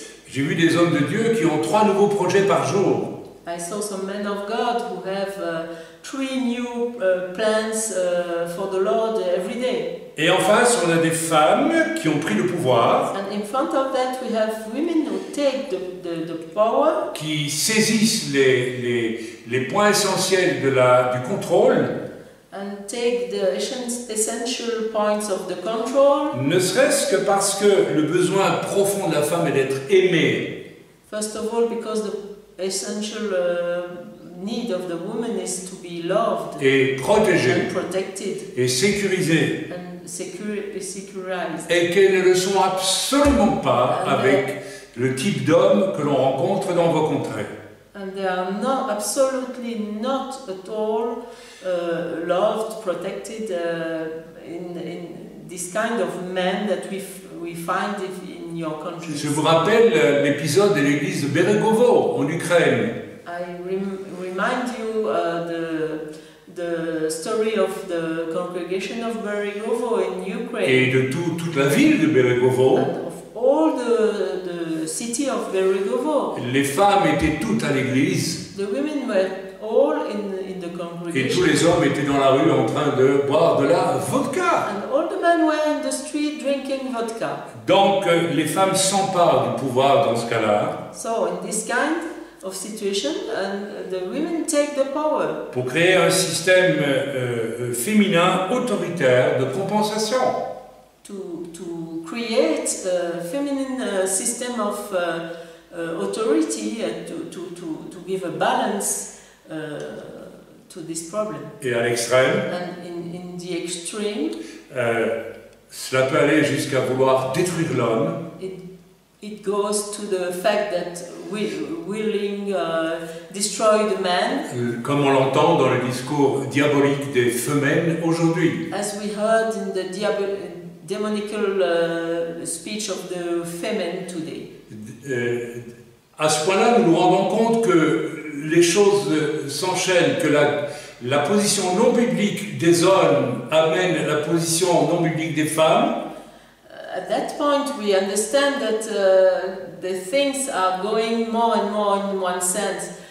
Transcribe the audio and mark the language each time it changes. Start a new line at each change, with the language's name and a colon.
French: J'ai vu des hommes de Dieu qui ont 3 nouveaux projets par jour.
English: I saw some men of God who have 3 new plans for the Lord every day.
French: Et en face, on a des femmes qui ont pris le pouvoir.
English: And in front of that, we have women who take the power.
French: Qui saisissent les points essentiels du contrôle.
English: And take the essential points of the control.
French: Ne serait-ce que parce que le besoin profond de la femme est d'être aimée.
English: First of all, because the essential need of the woman is to be loved
French: et protégée
English: and protected
French: et sécurisée.
English: And securized.
French: Et qu'elles ne le sont absolument pas avec le type d'homme que l'on rencontre dans vos contrées.
English: And they are absolutely not at all loved, protected in this kind of men that we find in your country.
French: Je vous rappelle l'épisode de l'église de Beregovo en Ukraine.
English: I remind you the story of the congregation of Beregovo in Ukraine.
French: Et de toute la ville de Beregovo.
English: And of all the city of Beregovo.
French: Les femmes étaient toutes à l'église.
English: The women were all in the congregation.
French: Et tous les hommes étaient dans la rue en train de boire de la vodka.
English: And all the men were in the street drinking vodka.
French: Donc les femmes s'emparent du pouvoir dans ce cas-là.
English: So in this kind of situation, and the women take the power.
French: Pour créer un système féminin autoritaire de compensation.
English: To create a feminine system of authority to give a balance to this problem.
French: Et à l'extrême,
English: and in the extreme,
French: cela peut aller jusqu'à vouloir détruire l'homme.
English: It goes to the fact that willing destroy the man.
French: Comme on l'entend dans le discours diabolique des femelles aujourd'hui.
English: As we heard in the demonical speech of the femen today.
French: À ce point-là, nous nous rendons compte que les choses s'enchaînent, que la position non biblique des hommes amène la position non biblique des femmes.
English: At that point, we understand that the things are going more and more in one sense.